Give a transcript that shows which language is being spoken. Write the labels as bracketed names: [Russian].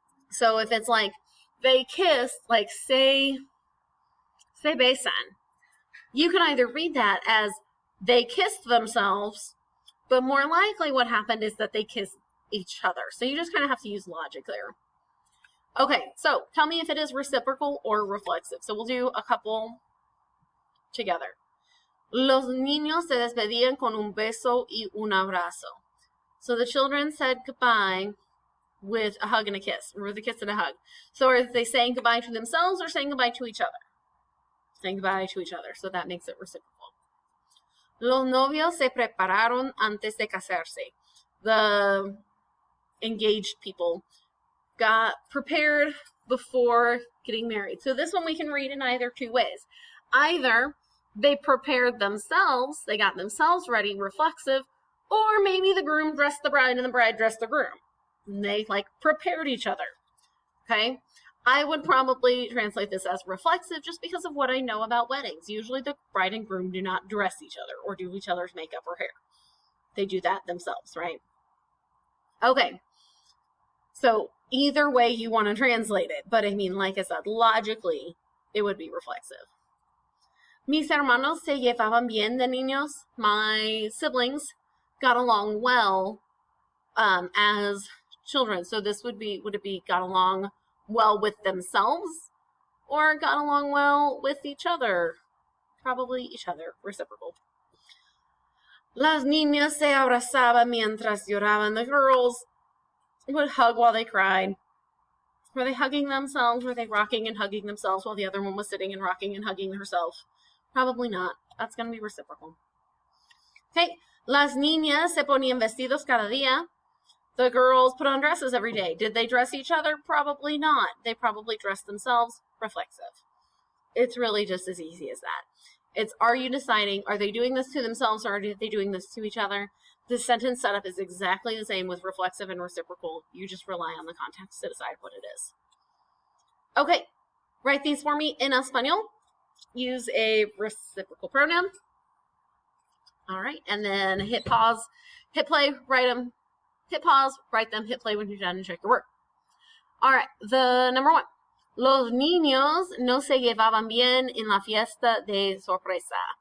[English] So if it's like they kissed, like say besan, you can either read that as they kissed themselves, but more likely what happened is that they kissed each other. So you just kind of have to use logic there. Okay, so tell me if it is reciprocal or reflexive. So we'll do a couple together. [Spanish] Los niños se despedían con un beso y un abrazo. [English] So the children said goodbye with a hug and a kiss, or with a kiss and a hug. So are they saying goodbye to themselves or saying goodbye to each other? Saying goodbye to each other, so that makes it reciprocal. [Spanish] Los novios se prepararon antes de casarse. [English] The engaged people got prepared before getting married. So this one we can read in either two ways. Either they prepared themselves, they got themselves ready, reflexive, or maybe the groom dressed the bride and the bride dressed the groom. And they like prepared each other. Okay, I would probably translate this as reflexive just because of what I know about weddings. Usually the bride and groom do not dress each other or do each other's makeup or hair. They do that themselves, right? Okay, so either way you want to translate it, but I mean, like I said, logically it would be reflexive. [Spanish] Mis hermanos se llevaban bien de niños. [English] My siblings got along well as children. So this would it be got along well with themselves or got along well with each other? Probably each other, reciprocal. [Spanish] Las niñas se abrazaban mientras lloraban. [English] The girls would hug while they cried. Were they hugging themselves? Were they rocking and hugging themselves while the other one was sitting and rocking and hugging herself? Probably not. That's going to be reciprocal. Okay. [Spanish] Las niñas se ponían vestidos cada día. [English] The girls put on dresses every day. Did they dress each other? Probably not. They probably dressed themselves. Reflexive. It's really just as easy as that. It's, are you deciding, are they doing this to themselves or are they doing this to each other? The sentence setup is exactly the same with reflexive and reciprocal. You just rely on the context to decide what it is. Okay, write these for me in Espanol. Use a reciprocal pronoun. All right, and then hit pause, hit play, write them, hit pause, write them, hit play when you're done and check your work. All right, the number one. [Spanish] Los niños no se llevaban bien en la fiesta de sorpresa.